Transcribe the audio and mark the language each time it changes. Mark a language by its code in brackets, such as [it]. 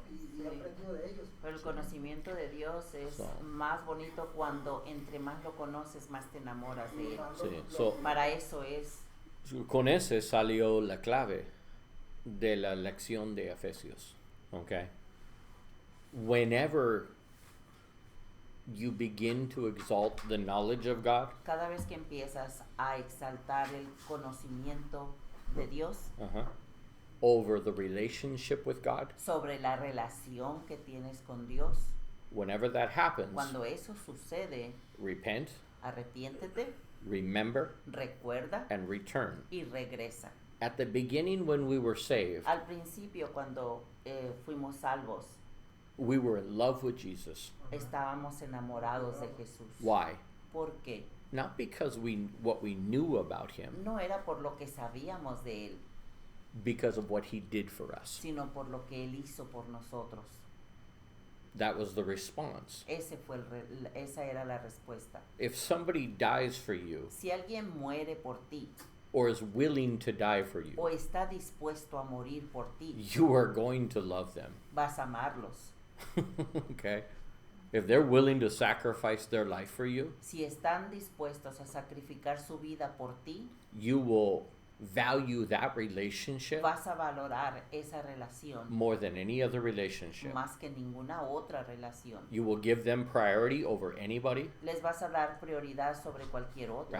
[es] Y he Sí. aprendido de ellos. Pero el conocimiento de Dios es [en] So. [es] más bonito cuando entre más lo conoces, más te enamoras de él. Sí, so- Para eso es. Con ese salió la clave de la lección de Efesios. [en] Okay? Whenever you begin to exalt the knowledge of God, [es] Cada vez que empiezas a exaltar el conocimiento de Dios [en] over the relationship with God, [es] sobre la relación que tienes con Dios, [en] whenever that happens, [es] cuando eso sucede, [en] repent, [es] arrepiéntete, [en] remember, [es] recuerda [en] and return. [es] y regresa. [en] At the beginning, when we were saved, [es] Al principio, cuando fuimos salvos, [en] we were in love with Jesus. [es] estábamos enamorados de Jesús. [en] Why? [es] ¿Por qué? [en] Not because what we knew about him, [es] No era por lo que sabíamos de Él, [en] because of what he did for us. [es] sino por lo que Él hizo por nosotros. [en] That was the response. [es] Esa era la respuesta. [en] If somebody dies for you, [es] Si alguien muere por ti [en] or is willing to die for [es] o [en] you, [es] está dispuesto a morir por ti, [en] you are going to love them. [es] vas a amarlos. [en] Okay? If they're willing to sacrifice their life for you, [es] Si están dispuestos a sacrificar su vida por ti, [en] you will value that relationship [es] vas a valorar esa relación [en] more than any other relationship. [es] más que ninguna otra relación. [en] You will give them priority over anybody, [es] Les vas a dar prioridad sobre cualquier otra.